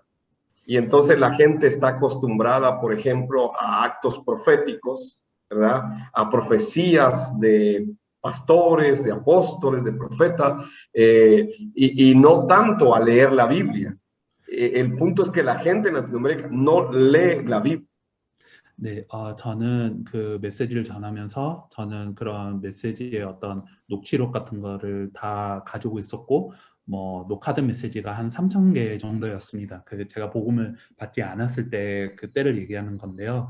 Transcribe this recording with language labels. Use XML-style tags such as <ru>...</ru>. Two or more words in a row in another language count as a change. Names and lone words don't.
<es>Y entonces la gente está acostumbrada, por ejemplo, a actos proféticos, ¿verdad? A profecías de pastores, de apóstoles, de profetas, y no tanto a leer la Biblia. El punto es que la gente en Latinoamérica no lee la Biblia.</es> <ko>네, 저는 그 메시지를 전하면서 저는 그런 메시지의 어떤 녹취록 같은 거를 다 가지고 있었고, 뭐 녹화된 메시지가 한 3,000개 정도였습니다. 그 제가 복음을 받지 않았을 때 그때를 얘기하는 건데요.</ko>